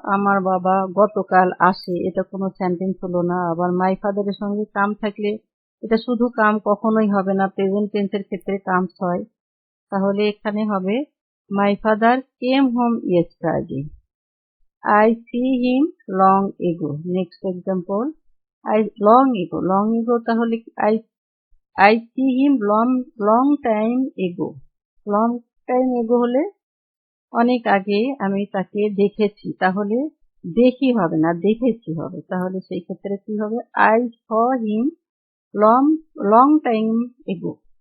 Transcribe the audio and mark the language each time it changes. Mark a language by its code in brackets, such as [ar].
[bn] আমার বাবা গতকাল আসে, এটা কোনো সেন্টেন্স হলো না। আবার মাই ফাদারের সঙ্গে কাম থাকলে এটা শুধু কাম কখনোই হবে না, প্রেজেন্ট টেন্সের ক্ষেত্রে কামস হয়, তাহলে এখানে হবে [en] My father came home yesterday. I see him long ago. Next example, long ago তাহলে I see him long time ago. Long time ago [bn] হলে অনেক আগে আমি তাকে দেখেছি, তাহলে দেখি হবে না, দেখেছি হবে, তাহলে সেই ক্ষেত্রে কি হবে, [en] I saw him long time ago.